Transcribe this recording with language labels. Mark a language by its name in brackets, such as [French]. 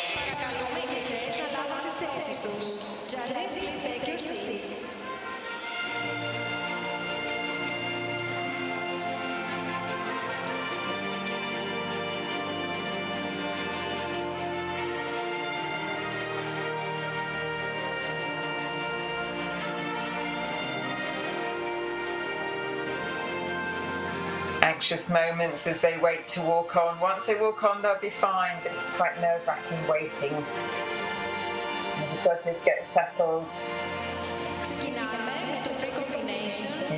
[Greek] Παρακαλούμε οι κριτές να λάβουν τις θέσεις τους. [English] Judges, please take your seats. Anxious moments as they wait to walk on. Once they walk on, they'll be fine, but it's quite nerve-wracking waiting. And the judges get settled. [Greek] Ξεκινάμε με το free combination.